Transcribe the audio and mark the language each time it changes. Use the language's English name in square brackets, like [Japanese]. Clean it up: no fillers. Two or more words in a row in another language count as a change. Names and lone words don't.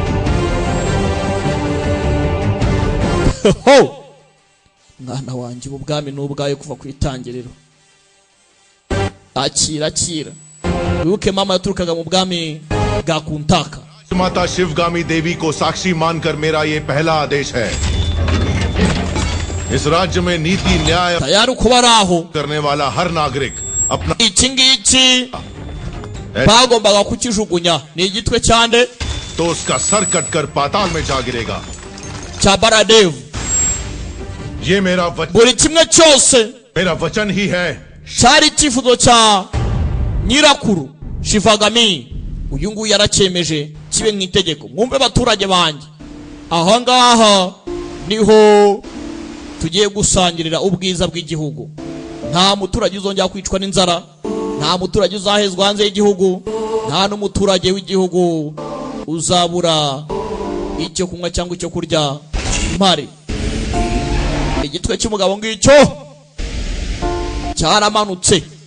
[Kinyarwanda] mwana wanjye ubwami n'ubwayo kuva ku itangiriro akira wibuke mama yaturukaga mu bwami bwa Kuntaka [Hindi] माता शिवगामी देवी को साक्षी मानकर मेरा ये पहला आदेश है इस राज्य में नीति न्याय [Kinyarwanda] tayari kuba araho [Hindi] करने वाला हर नागरिक अपना [Kinyarwanda] iki ngiki bagombaga kukijugunya ni igitwe cyande [Hindi] तो उसका सर कटकर पाताल में जा गिरेगा [Kinyarwanda] cya Baradev [Hindi] ये मेरा वचन [Kinyarwanda] buri kimwe cyose [Hindi] मेरा वचन ही है [Kinyarwanda] cyari icyifuzo cya nyirakuru Shivagami uyu nguyu yaracyemeje kibe mu itegeko mwumve abaturage banjye aha ngaha niho tugiye gusangirira ubwiza bw'igihugu nta muturage uzongera kwicwa n'inzara nta muturage uzahezwa hanze y'igihugu nta n'umuturage w'igihugu uzabura icyo kunywa cyangwa icyo kurya mpari igitwe cy'umugabo ngicyo cyaramanutse